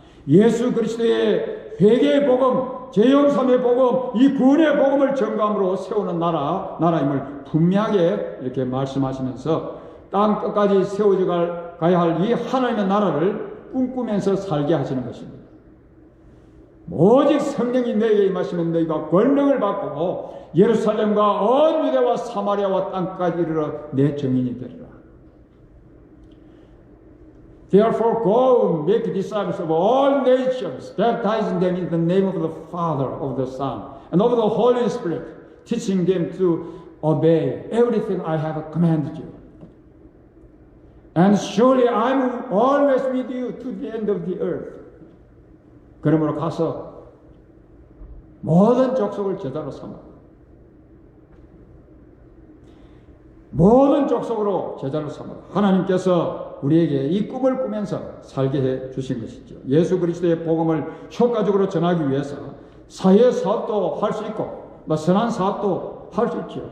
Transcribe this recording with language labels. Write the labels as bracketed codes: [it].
[ko] 예수 그리스도의 회개의 복음, 죄영삼의 복음, 이 구원의 복음을 전감으로 세우는 나라임을 분명하게 이렇게 말씀하시면서 땅 끝까지 세워져 가야 할 이 하나님의 나라를 꿈꾸면서 살게 하시는 것입니다. 오직 성령이 너희에게 임하시면 너희가 권능을 받고 예루살렘과 온 유대와 사마리아와 땅까지 이르러 내 증인이 되리라. [en] Therefore go make disciples of all nations, baptizing them in the name of the Father, of the Son, and of the Holy Spirit, teaching them to obey everything I have commanded you. And surely I'm always with you to the end of the earth. [ko] 그러므로 가서 모든 족속을 제자로 삼아. 모든 족속으로 제자로 삼아. 하나님께서 우리에게 이 꿈을 꾸면서 살게 해 주신 것이죠. 예수 그리스도의 복음을 효과적으로 전하기 위해서 사회 사업도 할 수 있고 선한 사업도 할 수 있죠.